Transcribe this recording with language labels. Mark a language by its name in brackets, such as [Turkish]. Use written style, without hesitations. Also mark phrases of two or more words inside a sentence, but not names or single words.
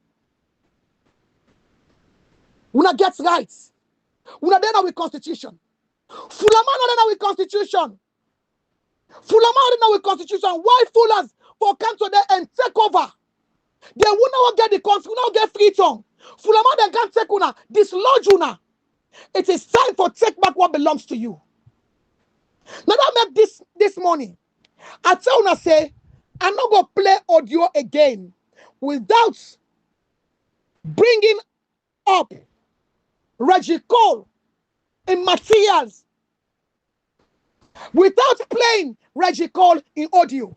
[Nigerian Pidgin] We not get rights. We not there with constitution. Fulama not there with constitution. Fulama not there with constitution. Why foolers for come today and take over? They will not get the country, will not get freedom. Fulama they can't take una, dislodge una. It is time for take back what belongs to you. Now that make this morning. I tell una say, I'm not going to play audio again without bringing up Reggie Cole in materials, without playing Reggie Cole in audio.